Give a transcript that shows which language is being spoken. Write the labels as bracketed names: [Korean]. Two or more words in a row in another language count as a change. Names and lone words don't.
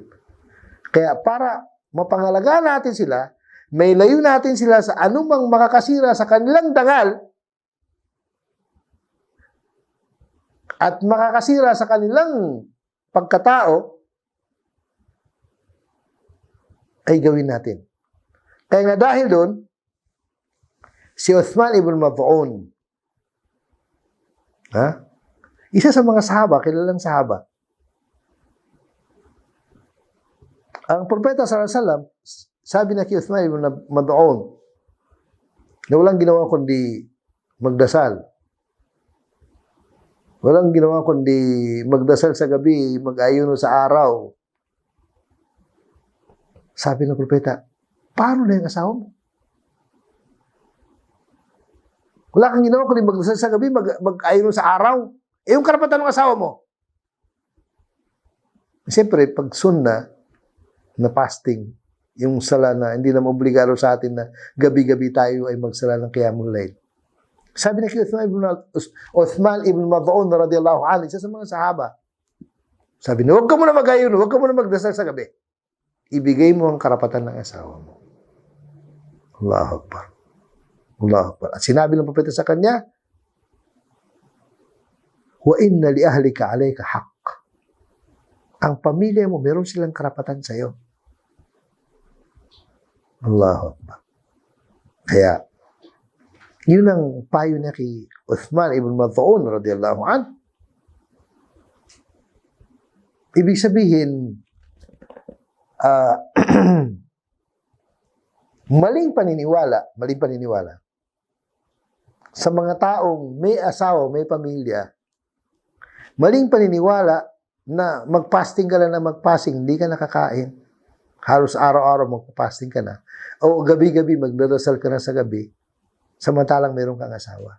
[Filipino] Kaya para mapangalagaan natin sila, mailayo natin sila sa anumang makakasira sa kanilang dangal at makakasira sa kanilang pagkatao, ay gawin natin. Kaya nga dahil doon, si Uthman ibn Mad'un, isa sa mga sahaba, kilalang sahaba. Ang propeta [Arabic] صلى الله عليه وسلم, [Filipino] sabi na kay Uthman ibn Mad'un, na walang ginawa kundi magdasal. Walang ginawa kundi magdasal sa gabi, mag-ayuno sa araw. Sabi ng propeta, paano na yung asawa mo? Wala kang ginawa kundi magdasal sa gabi, mag-ayuno sa araw. Eh, yung karapatan ng asawa mo. Siyempre, pag sunna na fasting, yung sala na hindi naman obligado sa atin na gabi-gabi tayo ay magsala ng [Arabic] قيام الليل. [Filipino] Sabi na kay Uthman ibn Mad'un [Arabic] رضي الله عنه, [Filipino] isa sa mga sahaba, sabi na, huwag ka muna mag-ayuno, huwag ka muna magdasal sa gabi. Ibigay mo ang karapatan ng asawa mo. [Arabic] الله أكبر. الله أكبر. [Filipino] At sinabi ng propeta sa kanya, [Arabic] وإن لأهلك عليك حق. [Filipino] Ang pamilya mo, meron silang karapatan sa iyo. [Arabic] الله أكبر. [Filipino] Kaya, yun ang payo niya kay Uthman ibn Mad'un [Arabic] رضي الله عنه. [Filipino] Ibig sabihin, maling paniniwala sa mga taong may asawa, may pamilya, maling paniniwala na mag-fasting ka lang na mag-fasting, hindi ka nakakain, halos araw-araw mag-fasting ka na, o gabi-gabi magdadasal ka na sa gabi, samantalang meron kang asawa.